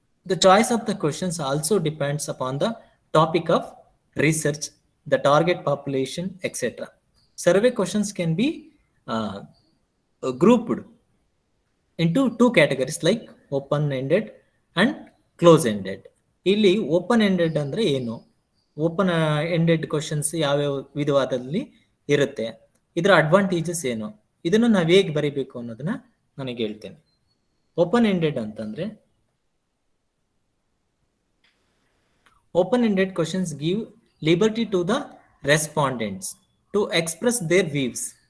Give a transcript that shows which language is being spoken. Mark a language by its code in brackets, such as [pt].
[en] The choice of the questions also depends upon the topic of research, the target population, etc. Survey questions can be grouped into 2 categories like open-ended and close-ended. [kn] ಇಲ್ಲಿ open-ended ಅಂದ್ರೆ ಏನು, open ended questions ಯಾವ್ಯಾವ ವಿಧವಾದಲ್ಲಿ ಇರುತ್ತೆ, ಇದರ advantages ಏನು, ಇದನ್ನು ನಾವು ಹೇಗೆ ಬರೀಬೇಕು ಅನ್ನೋದನ್ನ ನನಗೆ ಹೇಳ್ತೇನೆ. [en] Open ended ಅಂತಂದ್ರೆ open-ended questions give liberty to the respondents to express their views.